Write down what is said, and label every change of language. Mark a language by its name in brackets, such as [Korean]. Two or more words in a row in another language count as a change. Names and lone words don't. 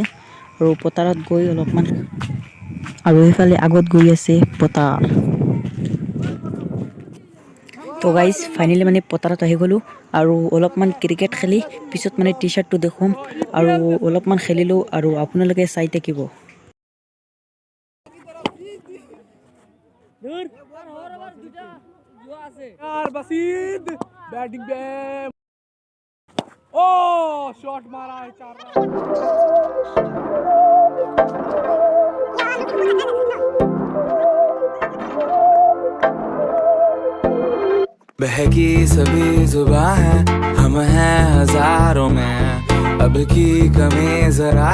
[Assamese] আৰু পথাৰত গৈ অলপমান, আৰু এইফালে আগত গৈ আছে পথাৰ। তো [English] guys finally [Assamese] মানে পথাৰত আহি গ'লোঁ, আৰু অলপমান ক্ৰিকেট খেলি পিছত মানে টি চাৰ্টটো দেখুৱাম। আৰু অলপমান খেলিলোঁ, আৰু আপোনালোকে চাই থাকিব। [Hindi] बैटिंग पे ओ शॉट मारा है 4 रन। बहकी सभी जुबां है, हम हैं हजारों में, अब की कमी जरा